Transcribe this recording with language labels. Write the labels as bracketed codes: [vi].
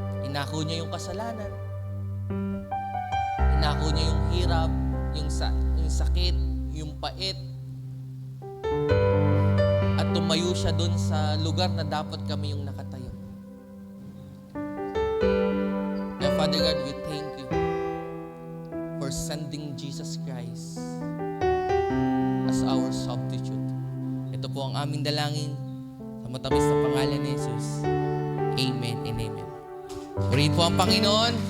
[tl] Inako niya yung kasalanan. Inako niya yung hirap, yung sakit, yung pait. At tumayo siya doon sa lugar na dapat kami yung nakatayo. [en] Kaya Father God, we thank you for sending Jesus Christ as our substitute. [tl] Ito po ang aming dalangin sa matamis na pangalan ni Jesus. Amen and amen. Purihin po ang Panginoon.